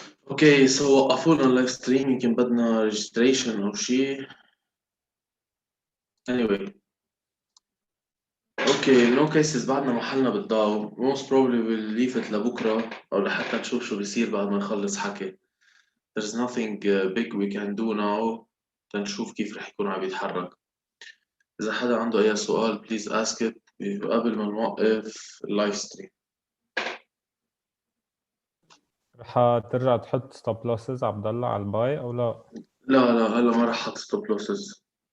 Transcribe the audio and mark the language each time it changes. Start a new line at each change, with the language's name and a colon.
Arabic: اوكي سو وقفونا اللايف ستريم، يمكن بدنا ريجستريشن او شيء. anyway اوكي نو كيسز، بعدنا محلنا بالضوء.
English: most probably we'll leave it
Arabic: لبكره او لحتى نشوف شو بيصير بعد ما نخلص حكي.
English: there's nothing big we can do now.
Arabic: تنشوف كيف رح يكون عم يتحرك. إذا حدا عنده أي سؤال
English: please ask it
Arabic: قبل ما نوقف اللايف ستريم. رح ترجع تحط ستوب لوسز عبد الله على الباي او لا؟ لا هلا ما رح احط ستوب لوسز.